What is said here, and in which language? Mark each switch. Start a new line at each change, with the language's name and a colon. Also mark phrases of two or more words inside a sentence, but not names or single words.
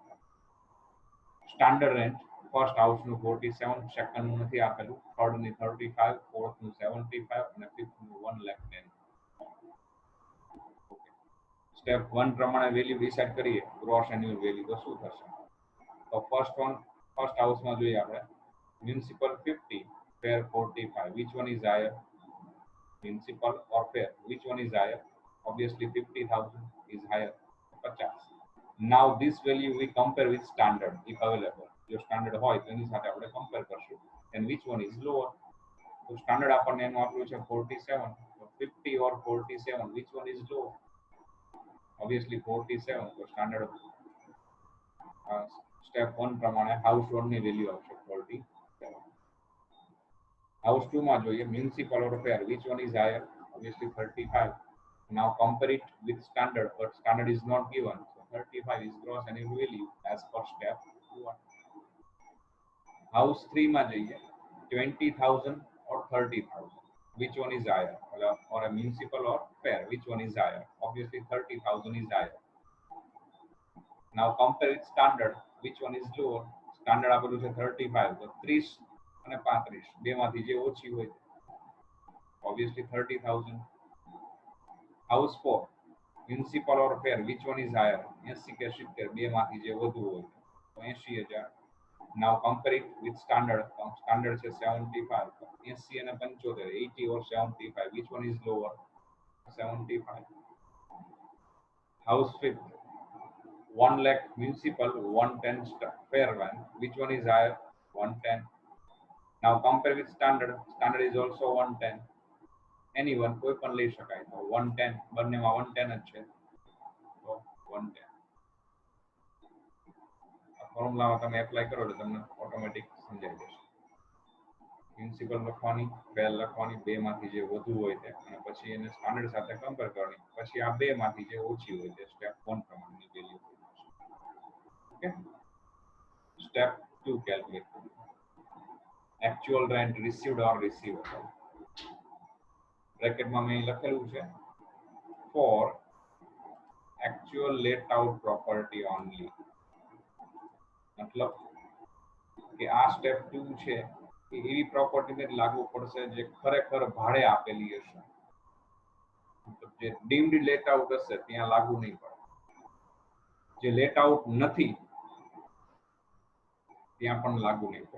English: standard rent first house 47, સેકન્ડનું
Gujarati: નથી આપેલું,
English: થર્ડની 35, ફોર્થનું 75 અને ફિફ્થનું 1,10,000. સ્ટેપ 1 પ્રમાણે value decide કરીએ gross annual value
Gujarati: તો શું થશે? તો
English: first house
Gujarati: જોઈએ આપણે મ્યુનિસિપલ 50,
English: fair 45. Which one is higher? Municipal or fair? Which one is higher? Obviously 50,000 is higher. 50. Now this value we compare with standard if available.
Gujarati: જો સ્ટાન્ડર્ડ હોય તો એની સાથે આપણે કમ્પેર કરશું.
English: And which one is lower?
Gujarati: તો સ્ટાન્ડર્ડ આપણને એનું આપ્યું છે 47. તો
English: 50 or 47, which one is lower? Obviously 47.
Gujarati: તો
English: standard step 1
Gujarati: પ્રમાણે હાઉસ 1 ની વેલ્યુ આવશે 47.
English: હાઉસ 2
Gujarati: માં જોઈએ
English: municipal or fair, which one is higher? Obviously 35. Now compare it with standard, but standard is not given. So 35 is gross annual value as per step 1. House 3
Gujarati: માં જઈએ
English: 20,000 or 30,000. Which one is higher? Or a municipal or fair? Which one is higher? Obviously 30,000 is higher. Now compare with standard. Which one is lower? Standard
Gujarati: આપેલું છે 35, તો 30 અને 35 બેમાંથી જે ઓછી હોય
English: obviously 30,000. House 4 municipal or fair, which one is higher?
Gujarati: 80 કે 70 બેમાંથી જે વધુ હોય તો 80,000.
English: Now compare it with standard. Standard છે 75, 80 અને 75, 80 or 75, which one is lower? 75. House 5 1 lakh municipal, 110 fair one, which one is higher? 110. Now compare with standard. Standard is also 110. Anyone
Gujarati: કોઈ પણ લઈ શકાય તો 110, બંનેમાં 110 જ છે તો 110. આ ફોર્મ્યુલામાં તમે એપ્લાય કરો એટલે તમને ઓટોમેટિક સમજાઈ જશે. મ્યુનિસિપલ લખવાની, ફેર લખવાની, બેમાંથી જે વધુ હોય તે અને પછી એને સ્ટાન્ડર્ડ સાથે કમ્પેર કરવાની, પછી આ બેમાંથી જે ઓછી હોય તે સ્ટેપ 1 પ્રમાણેની વેલ્યુ.
English: okay. step 2 calculate કરીએ. Actual rent received or receivable.
Gujarati: બ્રેકેટમાં મેં લખેલું છે
English: for actual let out property only.
Gujarati: મતલબ કે આ સ્ટેપ 2 છે એ એવી પ્રોપર્ટીને લાગુ પડશે જે ખરેખર ભાડે આપેલી હશે. મતલબ જે
English: deemed let out
Gujarati: હશે ત્યાં લાગુ નહીં પડે. જે
English: let out
Gujarati: નથી ત્યાં પણ લાગુ નહીં પડે.